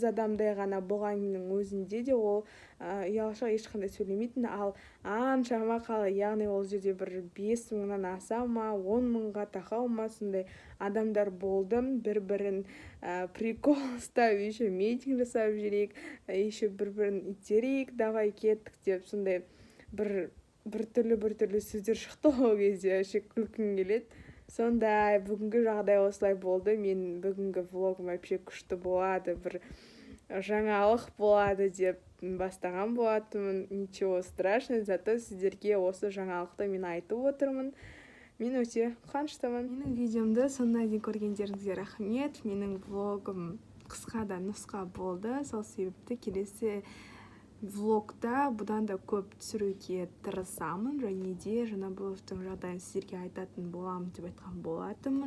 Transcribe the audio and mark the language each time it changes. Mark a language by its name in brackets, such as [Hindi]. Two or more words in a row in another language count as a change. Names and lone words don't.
[Kazakh] адамдай ғана болғанның өзінде де ол ұялшақ, ешқандай сөйлемейтін, ал аншама қалай, яғни ол жерде бір 5 мыңнан аса ма, 10 мыңға тақау ма, сондай адамдар болды, бір-бірін прикол ұстап, еще митинг жасап жүрейік, еще бір-бірін итерейік, давай кеттік деп, сондай бір түрлі сөздер шықты ол кезде, вообще күлкім келеді. Сондай, бүгінгі жағдай осылай болды. Мен бүгінгі влогым вообще күшті болады, бір жаңалық болады деп бастаған болатынмын. [Russian] Ничего страшного, зато [Kazakh] сіздерге осы жаңалықты мен айтып отырмын. Мен өте қуаныштымын. Менің видеомды сондай дейін көргендеріңізге рахмет. Менің влогым қысқа да нұсқа болды. Сол себепті келесі влогта бұдан да көп түсіруге тырысамын, және де Жанабаевтың жағдайын сіздерге айтатын боламын деп айтқан болатынмын.